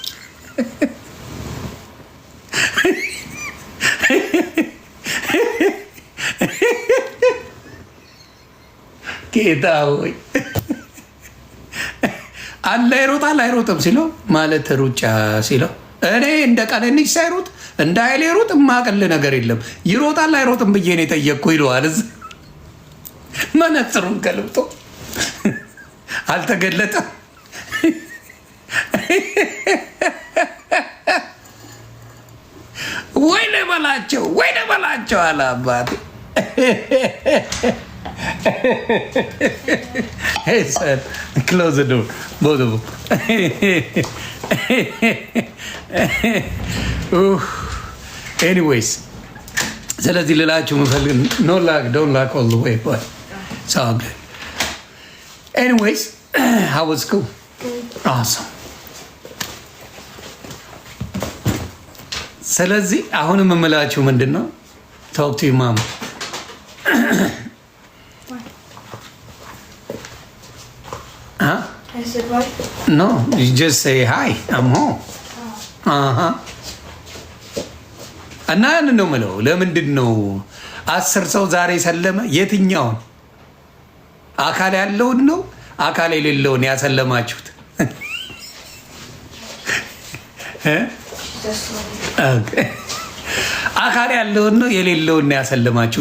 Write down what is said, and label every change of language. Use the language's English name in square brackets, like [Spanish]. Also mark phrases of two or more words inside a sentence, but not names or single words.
[Amharic] ጌታ ሆይ አለ ይሮጣል አይሮጥም ሲለው ማለት ሩጫ ሲለው እኔ እንደ ቀነኒሳ ይሮጥ እንደ ኃይሌ ይሮጥ የማቀል ነገር የለም። ይሮጣል አይሮጥም ብዬ ነው የጠየቅኩ ይለዋል። መነጽሩን ገልብጦ አልተገለጠም። ወይኔ በላቸው አለ አባቴ። [English] Hey son, close the door, both of them. Anyways, [Amharic] ስለዚህ ልላችሁ ምፈልግ [English] no lag, don't lag all the way, but it's all good. Anyways, how was school? Awesome. [Amharic] ስለዚህ አሁንም የምላችሁ ምንድን ነው? [English] Talk to your mom. Huh? I said what? No, you just say hi, I'm home. [Amharic] እና ያንን ነው የምለው። ለምንድን ነው 10 ሰው ዛሬ ሰለመ? የትኛውን አካል ያለውን ነው አካል የሌለውን ያሰለማችሁት? አካል ያለውን ነው የሌለውን ያሰለማችሁት?